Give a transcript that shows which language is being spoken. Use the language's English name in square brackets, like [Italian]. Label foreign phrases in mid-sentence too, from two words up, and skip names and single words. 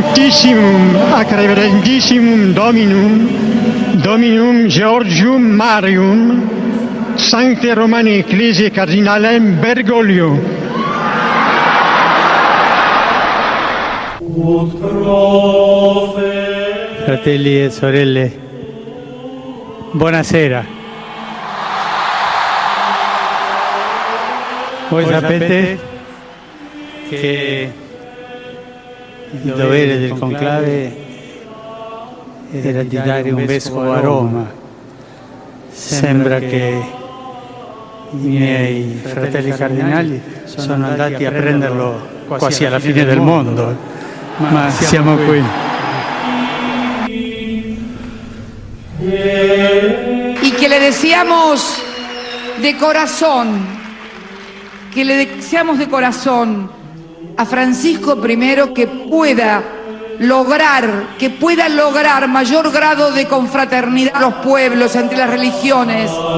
[Latin] Sanctissimum ac reverendissimum Dominum Georgium Marium, Sancte Romane Ecclesiae Cardinalem Bergoglio. [Italian] Fratelli e sorelle, buonasera. Voi sapete che il dovere del conclave era di dare un vescovo a Roma. Sembra che i miei fratelli cardinali sono andati a prenderlo quasi alla fine del mondo, ma siamo qui. [Spanish] Y que le deseamos de corazón a Francisco I que pueda lograr mayor grado de confraternidad a los pueblos entre las religiones.